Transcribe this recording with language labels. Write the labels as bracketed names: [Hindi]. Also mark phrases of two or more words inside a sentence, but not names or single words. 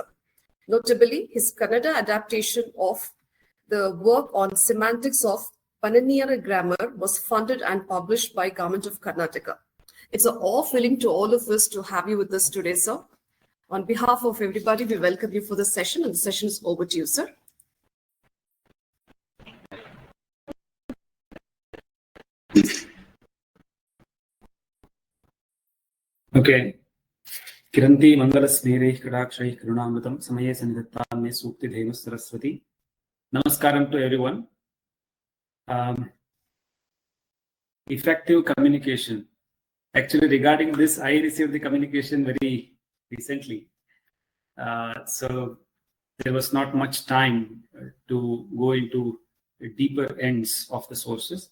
[English] Notably, his Kannada adaptation of the work on semantics of Pananiyara grammar was funded and published by Government of Karnataka. It's an awe feeling to all of us to have you with us today, sir. On behalf of everybody, we welcome you for the session, and the session is over to you, sir. Okay. [Sanskrit] Kiranti Mangala Sneereh Kadakshay Karunamritam Samaye Sanidhattam Me Sukti Dhenu Saraswati. [English] Namaskaram to everyone. Effective communication. Actually, regarding this, I received the communication very recently. So there was not much time to go into deeper ends of the sources.